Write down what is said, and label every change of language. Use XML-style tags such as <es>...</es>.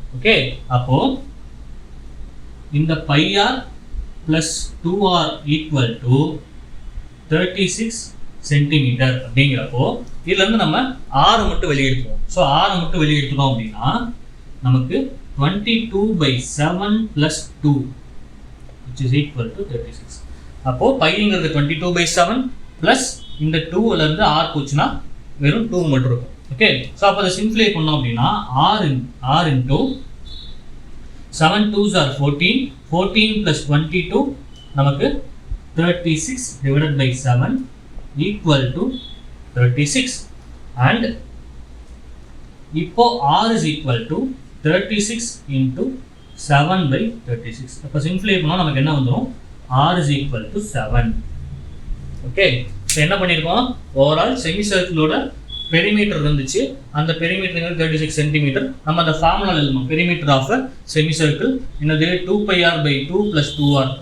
<ta>Okay, அப்போ இந்த πr plus 2r equal to 36 centimetre அப்படிங்கிறப்போ இதுல இருந்து நம்ம ஆரை மட்டும் வெளியே எடுத்துவோம். ஸோ ஆரை மட்டும் வெளியே எடுத்துட்டோம் அப்படின்னா நமக்கு 22/7 plus 2</ta> <en>which is equal to 36.</en> <ta>அப்போ பைங்கிறது 22/7 பிளஸ் இந்த 2ல இருந்து ஆர் போச்சுன்னா வெறும் 2 மட்டும் இருக்கும். ஓகே, ஸோ அப்போ அதை சிம்பிளிஃபை பண்ணோம் அப்படின்னா</ta> <en>r into 7 2s are 14 plus 22</en> <ta>நமக்கு</ta> <en>36 divided by 7 equal to 36. and</en> <ta>இப்போ</ta> <en>r is equal to 36 into 7/36.</en> <ta>அப்போ சிம்பிளிஃபை பண்ணா நமக்கு என்ன வந்துரும்?</ta> <en>r is equal to 7.</en> <ta>Okay, so என்ன பண்ணியிருக்கோம்? ஓவரால் செமி சர்க்கிளோட பெரிமீட்டர் இருந்துச்சு. அந்த பெரிமீட்டர் 36 சென்டிமீட்டர். நம்ம அந்த ஃபார்முலா எழுதணும். பெரிமீட்டர் ஆஃப் செமி சர்க்கிள் என்னது 2πr/2 plus 2r.</ta>